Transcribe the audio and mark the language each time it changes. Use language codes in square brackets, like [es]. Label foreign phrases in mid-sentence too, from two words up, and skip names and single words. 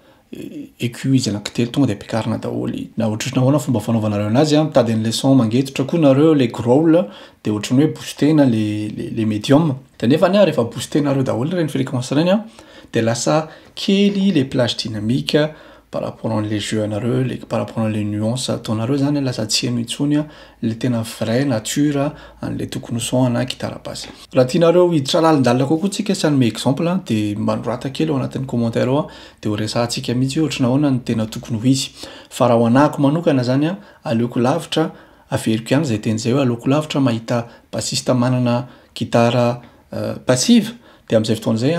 [mg] écu izy anankitelo tonga de ampiakarina daholo na ohatrany ahoana fomba fanaovanareo anazy mitady an'le son mangetotra koa nareo le growl de ohatrany hoe boostena le medium de nefa rehefa boostenareo daholo reny fréquence reny de lasa kely [fr] les plages dynamiques par rapport les jeux [mg] anareo [fr] par rapport les nuances [mg] ataonareo zany lasa tsy eno intsony le tena [fr] vrai nature [mg] an'le tokony son ana gitara basse raha tianareo hiditra lalindalina kokoa tsika sanome exemple de manorata kely ao anatin'ny commentaire ao de ho resahantsika mihitsy hoe ohatrana ahoana ny tena tokony ho izy fa raha ho anahako manokana zany aleoko lavitra averiko ihany zay teny zay hoe aleoko lavitra mahita bassiste manana gitara passive de am'izay fotoana zay